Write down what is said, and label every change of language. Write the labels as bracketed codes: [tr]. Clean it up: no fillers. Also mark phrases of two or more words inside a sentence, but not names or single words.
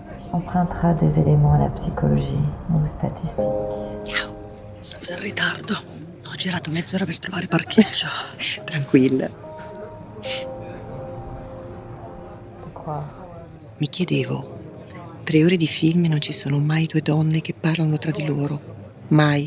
[fr] empruntera des éléments à la psychologie ou statistique. [it] Ciao. Scusa il ritardo. Ho girato mezz'ora per trovare parcheggio. Tranquilla. [fr] Pourquoi? [it] Mi chiedevo, 3 ore di film e non ci sono mai due donne che parlano tra di loro. Mai.